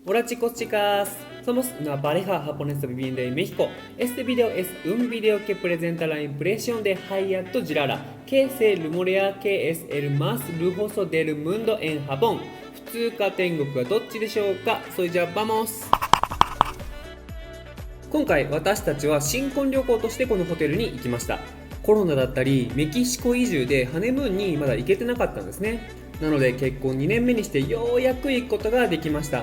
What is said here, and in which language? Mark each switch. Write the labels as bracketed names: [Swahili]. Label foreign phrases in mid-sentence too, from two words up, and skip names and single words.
[Spanish] Hola chicos, chicas, somos una pareja japonesa viviendo en México. Este video es un video que presenta la impresión de Hayato Jirara, que se rumorea que es el más lujoso del mundo en Japón. [Japanese] 普通か天国はどっちでしょうか。それじゃあvamos。今回私たちは新婚旅行としてこのホテルに行きました。コロナだったりメキシコ移住でハネムーンにまだ行けてなかったんですね。なので結婚2年目にしてようやく行くことができました。